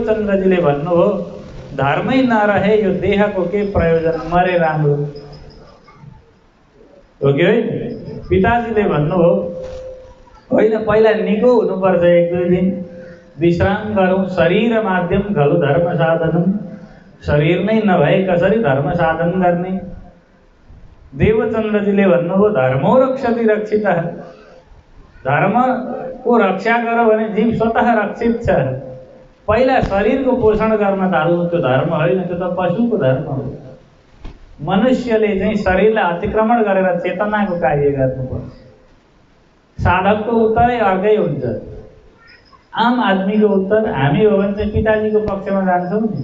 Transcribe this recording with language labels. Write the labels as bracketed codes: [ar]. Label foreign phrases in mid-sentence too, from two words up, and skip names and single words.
[ne] श्री देवचन्द्रजीले भन्नुभयो, धर्मै नरहे यो देहको के प्रयोजन, मरे राम्रो हो कि होइन? पिताजीले भन्नुभयो होइन, पहिला निको हुनुपर्छ, 1-2 दिन विश्राम गरौँ। [sa] शरीर माध्यम खलु धर्म साधनम, [ne] शरीर नै नभए कसरी धर्म साधन गर्ने? देवचन्द्रजीले भन्नुभयो [sa] धर्मो रक्षति रक्षितः, [ne] धर्मको रक्षा गर भने जीव स्वतः रक्षित छ। पहिला शरीरको पोषण गर्न थाल्नु त्यो धर्म होइन, त्यो त पशुको धर्म हो। मनुष्यले चाहिँ शरीरलाई अतिक्रमण गरेर चेतनाको कार्य गर्नुपर्छ। साधकको उत्तरै अर्कै हुन्छ। आम आदमीको उत्तर हामी हो भने चाहिँ पिताजीको पक्षमा जान्छौँ नि।